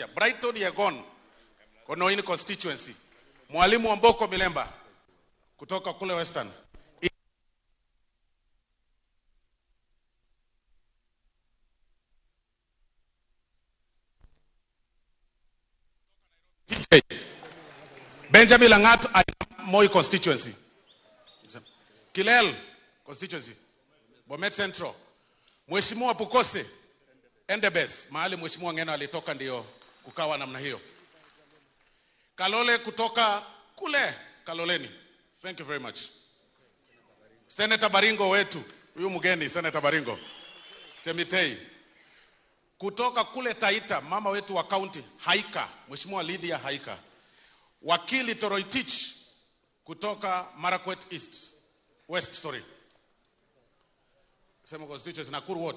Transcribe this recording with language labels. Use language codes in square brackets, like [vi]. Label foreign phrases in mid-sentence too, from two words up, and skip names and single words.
[sw] Brighton Yegon, Konoini constituency. Mwalimu Wamboko Milemba kutoka kule Western. Benjamin Langat, Moi constituency. Kilel constituency. Bomet Central. Mheshimiwa Pukose Endebes, mahali Mheshimiwa Ngeno alitoka ndio kukawa namna hiyo. Kalole kutoka kule Kaloleni. [en] Thank you very much. [sw] Senator Baringo wetu, huyu mgeni Senator Baringo. Chemitei. Kutoka kule Taita, mama wetu wa county Haika, Mheshimiwa Lydia Haika. Wakili Toroitich kutoka Marakwet West. Sema constituency Nakuru what?